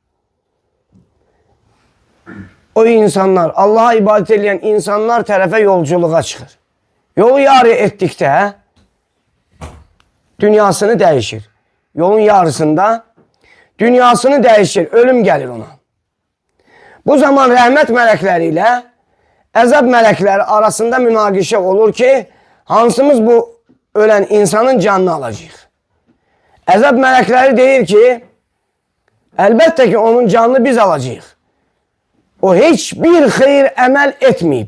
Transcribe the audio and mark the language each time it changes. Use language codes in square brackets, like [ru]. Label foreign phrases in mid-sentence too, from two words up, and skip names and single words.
[tr] O insanlar, Allah'a ibadet eden insanlar tarafa yolculuğa çıkır. Yolu yarı ettikdə dünyasını değişir. Yolun yarısında dünyasını değişir. Ölüm gelir ona. Bu zaman rahmet melekleriyle əzab melekleri arasında [az] münaqişə olur ki, hansımız bu ölen insanın canını alacaq. Əzab mələkləri deyir ki, əlbəttə ki, onun canını biz alacağıq. O heç bir xeyir əməl etməyib.